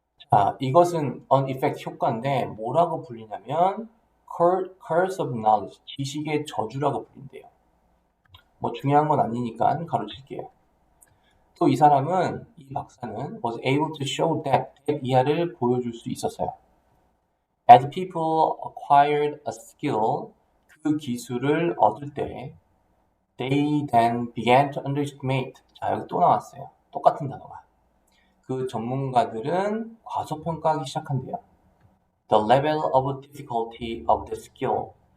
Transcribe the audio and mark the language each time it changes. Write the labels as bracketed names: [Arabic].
[Korean] 자, 이것은 on effect 효과인데 뭐라고 불리냐면 curse of knowledge, 지식의 저주라고 불린대요. 뭐 중요한 건 아니니까 가로칠게요. 또 이 사람은, 이 박사는 was able to show that 이하를 보여줄 수 있었어요. [English] As people acquired a skill, 그 기술을 얻을 때 they then began to underestimate. [Korean] 자, 여기 또 나왔어요. 똑같은 단어가. 그 전문가들은 과소평가하기 시작한대요. [English] The level of difficulty of the skill.